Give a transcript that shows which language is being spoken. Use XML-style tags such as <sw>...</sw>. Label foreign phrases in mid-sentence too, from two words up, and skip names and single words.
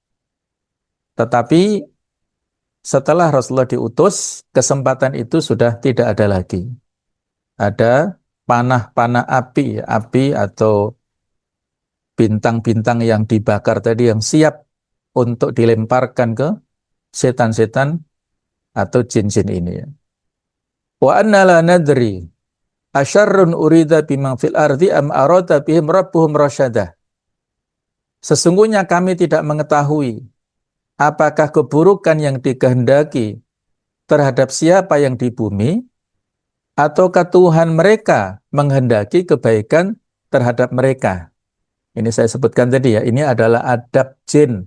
<id>Tetapi setelah Rasulullah diutus, kesempatan itu sudah tidak ada lagi. Ada panah-panah api, api atau bintang-bintang yang dibakar tadi yang siap untuk dilemparkan ke setan-setan atau jin-jin ini.</id> <ar>وأنا لا ندري أشر أريد بمن في الأرض أم أراد بهم ربهم رشدا.</ar> <id>Sesungguhnya kami tidak mengetahui apakah keburukan yang dikehendaki terhadap siapa yang di bumi, ataukah Tuhan mereka menghendaki kebaikan terhadap mereka. Ini saya sebutkan tadi ya, ini adalah adab jin.</id>